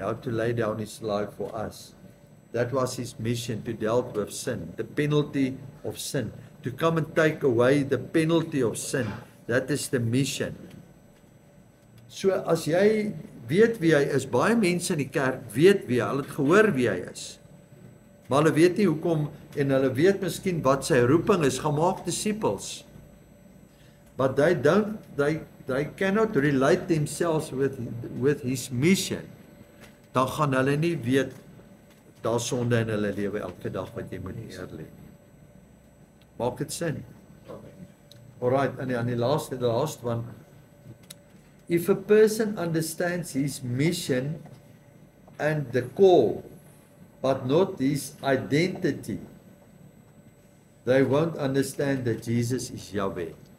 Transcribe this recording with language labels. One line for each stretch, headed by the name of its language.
English: How to lay down his life for us. That was his mission, to deal with sin. The penalty of sin. To come and take away the penalty of sin. That is the mission.
Afrikaans: So as jy weet wie hy is, baie mense in die kerk weet wie hy, hulle het gehoor wie hy is. Maar hulle weet nie hoekom, en hulle weet miskien wat sy roeping is, gemaak disciples.
English: But they cannot relate themselves with his mission.
Afrikaans: Dan gaan hulle nie weet, daar sonde in hulle lewe elke dag wat jy moet neerlê. Maak dit sin?
English: Alright, and the last one. If a person understands his mission and the call, but not his identity, they won't understand that Jesus is Yahweh.